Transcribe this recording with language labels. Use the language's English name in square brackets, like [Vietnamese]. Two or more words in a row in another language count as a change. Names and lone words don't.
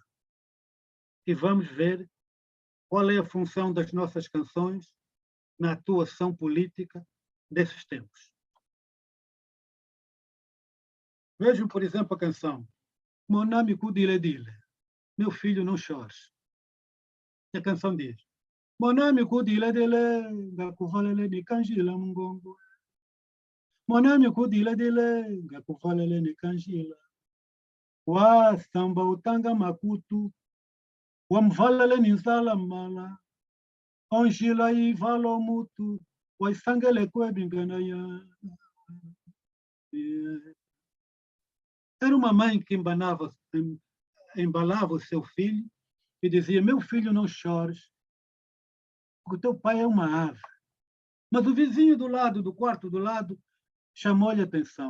[Portuguese] E vamos ver qual é a função das nossas canções na atuação política desses tempos. Vejam, por exemplo, a canção Monami Kudile Dile, meu filho não chores. A canção diz [Kimbundu] Monami Kudile Dile, Gakuvalele ni Kanjila Mungongo. Monami Kudile Dile, Gakuvalele ni Kanjila. Wa samba utanga makutu, wa mvalele ni nzala mala. Onjila e valo mutu, wa isangele kwebingana ya. [Portuguese] Era uma mãe que embalava o seu filho e dizia, meu filho, não chores, porque o teu pai é uma ave. Mas o vizinho do lado, do quarto do lado, chamou-lhe a atenção.